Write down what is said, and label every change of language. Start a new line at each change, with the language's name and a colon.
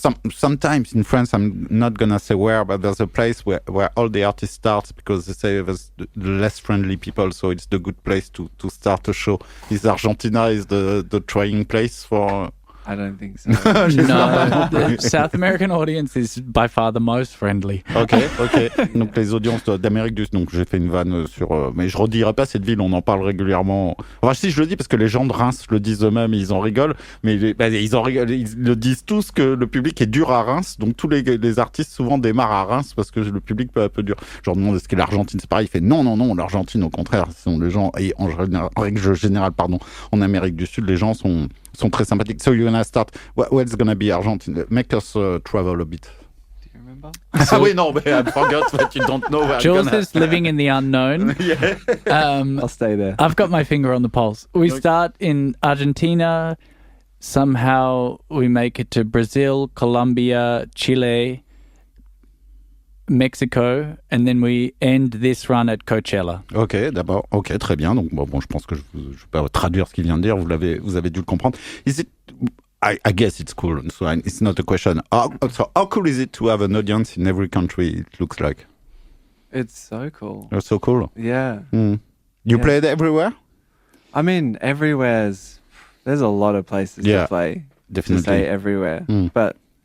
English: Sometimes in France, I'm not going to say where, but there's a place where all the artists start because they say there's the less friendly people, so it's the good place to start a show. Is Argentina is the trying place for... I don't think so. No, the South American audience is by far the most friendly. Ok.
French: Donc les audiences d'Amérique du Sud. Donc j'ai fait une vanne sur, mais je redirai pas cette ville. On en parle régulièrement. Enfin si je le dis parce que les gens de Reims le disent eux-mêmes, ils en rigolent. Mais ils le disent tous que le public est dur à Reims. Donc tous les artistes souvent démarrent à Reims parce que le public peut un peu dur. Je leur demande est-ce que l'Argentine c'est pareil. Il fait non. L'Argentine au contraire, ce sont les gens et en règle générale en Amérique du Sud, les gens sont très sympathiques.
English: So you're gonna start. What's gonna be Argentine? Make us travel a bit. Do you remember?
French: Oui, non,
English: but I forgot that you don't know where Jules is living in the unknown. Yeah. I'll stay there. I've got my finger on the pulse. We start in Argentina. Somehow we make it to Brazil, Colombia, Chile, Mexico, and then we end this run at Coachella.
French: Ok, d'abord. Ok, très bien. Donc bon, je pense que je peux traduire ce qu'il vient de dire. Vous avez dû le comprendre.
English: Is it? I guess it's cool. So it's not a question. So how cool is it to have an audience in every country? It looks like. It's so cool. It's so cool. Yeah. You played everywhere? I mean, there's a lot of places to play. Definitely. To say everywhere, but.